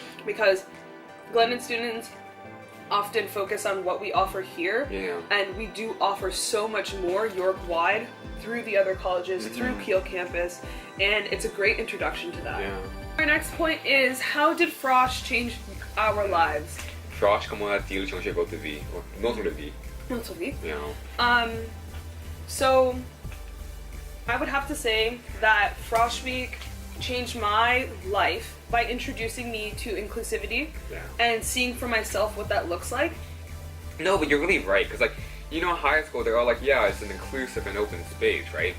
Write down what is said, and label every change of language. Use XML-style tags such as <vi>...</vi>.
<en>Because Glendon students often focus on what we offer here, and we do offer so much more York-wide through the other colleges, through Kiel campus, and it's a great introduction to that. Our next point is, how did Frosh change our lives?</en> <fr>Frosh, comment a-t-il changé votre vie? Notre vie. Notre vie.</fr> <en>Yeah. So I would have to say that Frosh Week changed my life by introducing me to inclusivity and seeing for myself what that looks like. No, but you're really right, because like, you know, in high school they're all like, yeah, it's an inclusive and open space, right?</en>